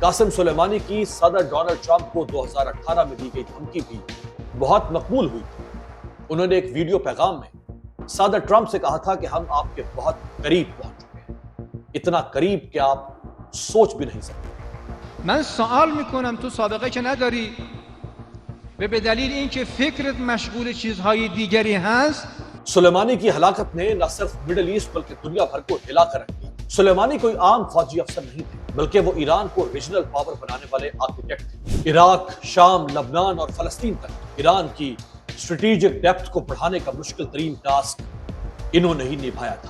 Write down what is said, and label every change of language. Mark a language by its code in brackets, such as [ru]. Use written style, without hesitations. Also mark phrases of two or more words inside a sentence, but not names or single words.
[ur] قاسم سلیمانی کی صدر ڈونلڈ ٹرمپ کو 2018 میں دی گئی دھمکی بھی بہت مقبول ہوئی تھی. انہوں نے ایک ویڈیو پیغام میں صدر ٹرمپ سے کہا تھا کہ ہم آپ کے بہت قریب پہنچ چکے ہیں، اتنا قریب کہ آپ سوچ بھی نہیں سکتے. [fa] من سوال میکنم تو سابقه که نداری و به دلیل اینکه فکرت مشغول چیزهای دیگری هست. [ur] سلیمانی کی ہلاکت نے نہ صرف [en] Middle East [ur] بلکہ دنیا بھر کو ہلا کر رکھ دیا. سلیمانی کوئی عام فوجی افسر نہیں تھے، بلکہ وہ ایران کو [en] regional power [ur] بنانے والے آرکیٹیکٹ تھے. عراق، شام، لبنان اور فلسطین تک ایران کی [en] strategic depth [ur] کو بڑھانے کا مشکل ترین ٹاسک انہوں نے ہی نبھایا تھا.